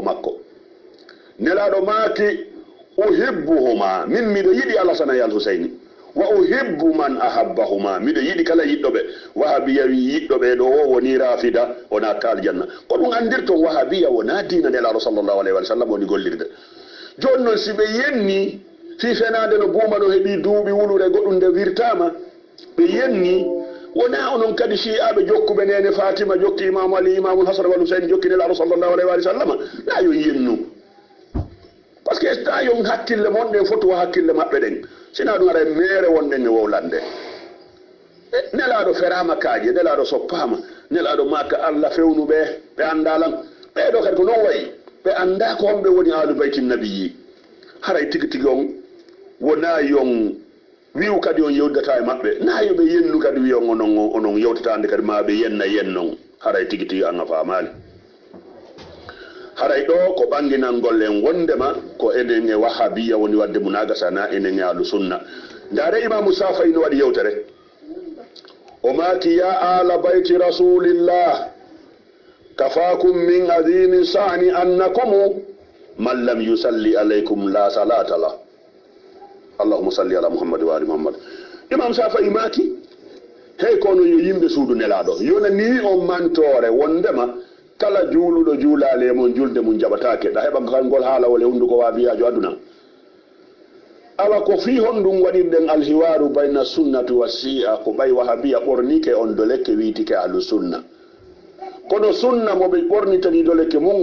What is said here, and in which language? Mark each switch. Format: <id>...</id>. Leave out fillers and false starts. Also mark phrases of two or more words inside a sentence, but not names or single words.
<ff>makko nelaɗo maaki uhibbuhuma min miɗo yiɗi alhasana e alhusaini</ff> <ar>وأحب من أحبهما</ar> <ff>miɗo yiɗi kala yiɗɗoɓe wahabiya wi yiɗɗoɓe ɗo o woni rafida wona ka aljanna ko ɗum andirton wahabiya wona dina nelaɗo</ff> <ar>صلى الله عليه وسلم</ar> <ff>woni gollirde joni noon si ɓe yenni fi fenade no buuma no heeɓi duuɓi wulure goɗɗum nde wirtama ɓe yenni wona onon kadi shi'aɓe jokkuɓe nene fatima jokki imamu ali</ff> <ar>الإمام الحسن والحسين</ar> <ff>jokki nelaɗo</ff> <ar>صلى الله عليه وسلم</ar> <ff>na yo yennu</ff> <fr>par ce que</fr> <ff>ta yon hakkille mon ɗen fotu wa hakkille maɓɓe ɗen sina ɗum aɗa mere wonɗen e wowlande nelaɗo ferama kaaje nelaɗo soppama nelaɗo maka Allah fewnuɓe ɓe andalan ɓeɗo kadi ko noon wayi ɓe anda ko homɓe woni</ff> <ar>آل بيت النبي</ar> <ff>haray tigi tigi on wona yon wiw kadi on yewdata e maɓɓe na yoɓe yennu kadi wiyon onon yewtatande kadi ma ɓe yenna yennon haray tigi tigi an a famali haray ɗo ko ɓanginan gollen wondema ko enen e wahabiya woni wadde munagasana enen e</ff> <ar>آل السنة</ar> <ff>ndare imamu safay no waɗi yewtere o maki</ff> <ar>يا آل بيت رسول الله كفاكم من عظيم الشأن أنكم من لم يصل عليكم لا صلاة له اللهم صل على محمد وآل محمد</ar> <ff>imam safay maki hey kono yo yimɓe suudu nelaɗo yona ni on mantore wondema kala juuluɗo juulale mon julde mum jaɓatake ɗa heɓa kangol haala wole hunduko wabiyajo aduna awa ko fi honɗum waɗirɗen</ff> <ar>الحوار بين السنة والشيعة</ar> <ff>ko ɓay wahabiya ɓornike on doleke witike</ff> <ar>أهل السنة</ar> <ff>kono sunna moɓe ɓornitani doleke mum</ff>